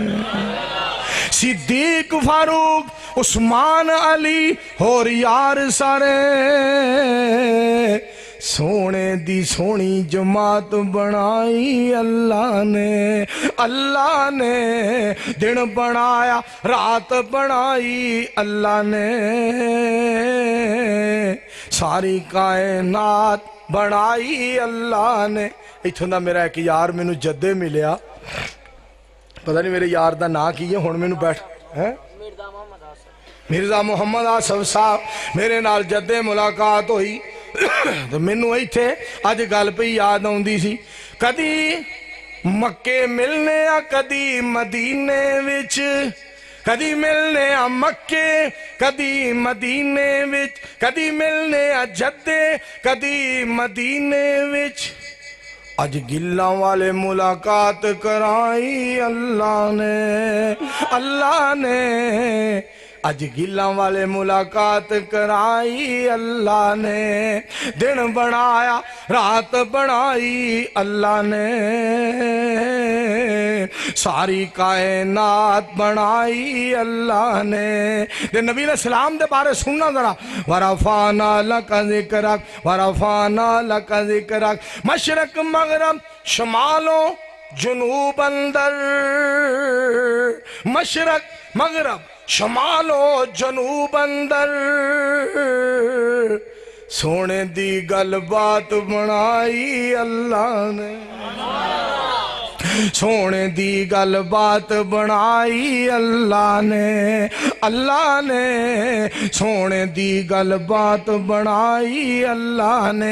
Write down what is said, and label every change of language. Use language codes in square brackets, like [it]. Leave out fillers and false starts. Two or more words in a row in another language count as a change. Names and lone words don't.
[pa] صدیق، فاروق، عثمان، علی اور یار سارے سونے دی سونی جماعت بنائی اللہ نے. اللہ نے دن بنایا، رات بنائی اللہ نے، ساری کائنات بنائی اللہ نے. اتھوں دا میرا ایک یار مینوں جدے ملیا، پتہ نہیں میرے یار دا نا کی ہے ہن مینوں بیٹھ مرزا محمد آصف صاحب میرے نال جدے ملاقات ہوئی. تو مینوں ایتھے اج گل پئی یاد آوندی سی. کدی مکے ملنے آ کدی مدینے وچ، کدی ملنے آ مکے کدی مدینے وچ، کدی ملنے آ جدے کدی مدینے وچ. اج گلاں والے ملاقات کرائی اللہ نے. اللہ نے اج گلاں والے ملاقات کرائی اللہ نے، دن بنایا رات بنائی اللہ نے، ساری کائنات بنائی اللہ نے۔ دے نبی [ar] علیہ السلام [pa] دے بارے سننا ذرا، [ar] وَرَفَعْنَا لَكَ ذِكْرَكَ وَرَفَعْنَا لَكَ ذِكْرَكَ، [pa] مشرق مغرب شمال و جنوب اندر، مشرق مغرب شمال و جنوب اندر، سونے دی گل بات بنائی اللہ نے، سونے دی گل بات بنائی اللہ نے، اللہ نے سونے دی گل بات بنائی اللہ نے۔